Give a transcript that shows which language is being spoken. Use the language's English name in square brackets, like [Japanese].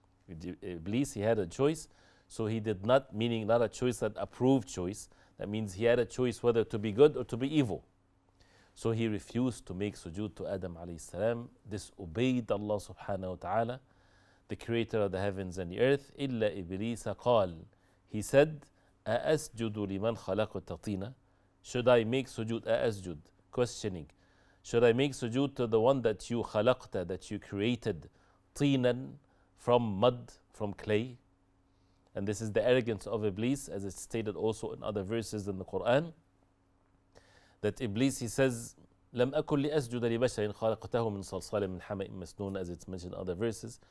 [English] Iblis, he had a choice. So he did not, meaning not a choice, that approved choice. That means he had a choice whether to be good or to be evil. So he refused to make sujood to Adam alayhi salam, disobeyed Allah subhanahu wa ta'ala, the creator of the heavens and the earth. [Arabic] إِلَّا إِبْلِيسَ قَالْ. [English] He said, [Arabic] أَأَسْجُدُ لِمَنْ خَلَقَ تَطِينًا. [English] Should I make sujood? [Arabic] أَأَسْجُد. [English] Questioning. Should I make sujood to the one that you khalaqta, that you created, طِينًا, from mud, from clay? And this is the arrogance of Iblis, as it's stated also in other verses in the Qur'an. That Iblis, he says, [Arabic] لَمْ أَكُنْ لِأَسْجُدَ لِبَشَرٍ خَلَقْتَهُ مِنْ صَلْصَالٍ مِنْ حَمَإٍ مَسْنُونٍ, [English] as it's mentioned in other verses.